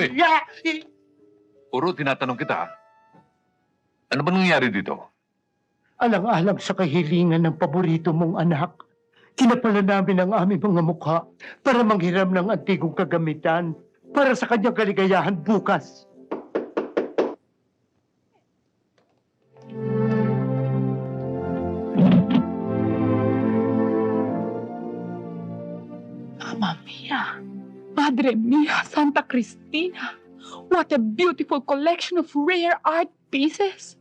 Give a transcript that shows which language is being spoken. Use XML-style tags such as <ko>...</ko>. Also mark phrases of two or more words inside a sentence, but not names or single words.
<tl>Puro tinatanong kita. Ano ba nangyari dito? Alang-alang sa kahilingan ng paborito mong anak, kinapala namin ang aming mga mukha para manghiram ng antigong kagamitan para sa kanyang kaligayahan bukas.</tl> <it>Mamma mia! Madre mia, Santa Cristina!</it> <en>What a beautiful collection of rare art pieces!</en>